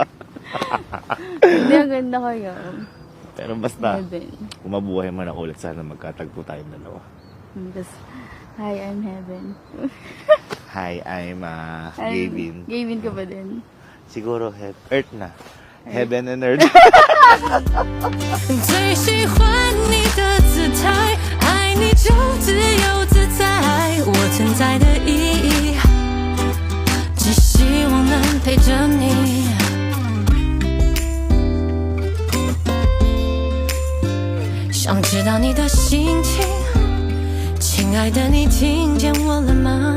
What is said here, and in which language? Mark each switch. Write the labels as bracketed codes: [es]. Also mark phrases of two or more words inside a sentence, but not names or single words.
[tl] Hindi, ang ganda kayo. Pero basta, Heaven. kung mabuhay man ako ulit, sana magkatagpo tayong dalawa. Tapos, [en] hi, I'm Heaven. Hi, I'm Gavin. [tl] Gavin ka ba din? Siguro Earth na. [en] Heaven and Earth. [zh] 最喜欢你的姿态，爱你就自由自在，我存在的意义，只希望能陪着你。想知道你的心情，亲爱的，你听见我了吗？